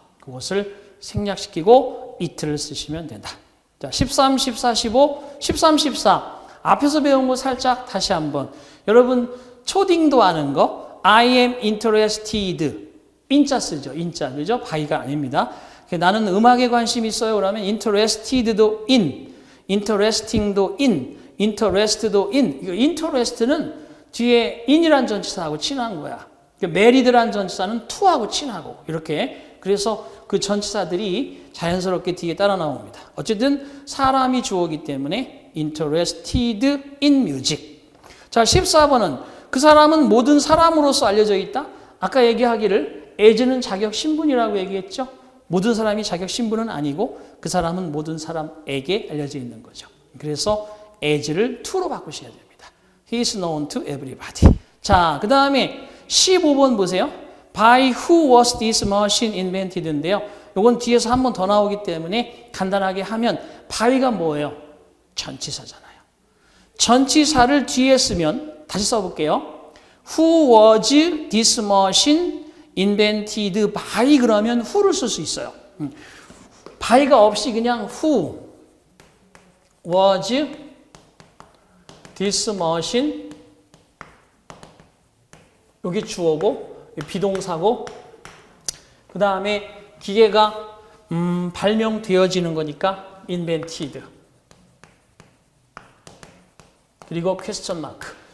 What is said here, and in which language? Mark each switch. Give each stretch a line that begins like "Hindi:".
Korean: 그것을 생략시키고 it를 쓰시면 된다. 자, 13, 14, 15, 13, 14 앞에서 배운 거 살짝 다시 한번. 여러분 초딩도 아는 거
English: I am interested
Korean: 인자 쓰죠. 인자 그죠? by가 아닙니다. 나는 음악에 관심이 있어요. 그러면 interested도 in, interesting도 in, interest도 in. 이거 interest는 뒤에 in이란 전치사하고 친한 거야. married란 전치사는 to하고 친하고 이렇게. 그래서 그 전치사들이 자연스럽게 뒤에 따라 나옵니다. 어쨌든 사람이 주어기 때문에
English: interested in music.
Korean: 자, 14번은 그 사람은 모든 사람으로서 알려져 있다. 아까 얘기하기를 as는 자격 신분이라고 얘기했죠. 모든 사람이 자격 신분은 아니고 그 사람은 모든 사람에게 알려져 있는 거죠. 그래서 as를 to로 바꾸셔야 됩니다.
English: He is known to everybody.
Korean: 자, 그 다음에 15번 보세요.
English: By who was this machine invented인데요.
Korean: 이건 뒤에서 한 번 더 나오기 때문에 간단하게 하면 by가 뭐예요? 전치사잖아요. 전치사를 뒤에 쓰면 다시 써볼게요.
English: Who was this machine invented by
Korean: 그러면 who를 쓸 수 있어요. by가 없이 그냥
English: who was this machine
Korean: 여기 주어고 비동사고 그 다음에 기계가 발명되어지는 거니까 invented 그리고 퀘스천 마크.